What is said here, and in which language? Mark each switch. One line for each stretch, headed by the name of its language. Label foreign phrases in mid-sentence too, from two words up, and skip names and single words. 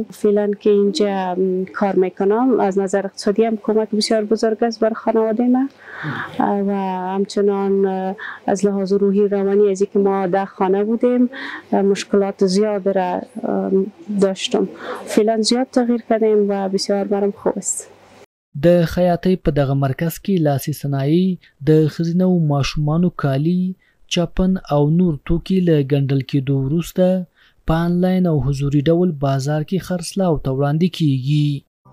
Persian: فعلا که اینجا کار میکنم از نظر اقتصادی هم کمک بسیار بزرگ است بر خانواده ما و همچنان از لحاظ روحی روانی از اینکه ما در خانه بودیم مشکلات زیاد را داشتم. فعلا زیاد تغییر کردیم و بسیار برام خوب است.
Pashto: د خیاطۍ په دغه مرکز کې لاسي صنایع، د ښځینه‌و ماشومانو کالي، چپن او نور توکي له ګنډل کېدو وروسته په آنلاین او حضوري ډول بازار کې خرڅلاو ته وړاندې کیږي.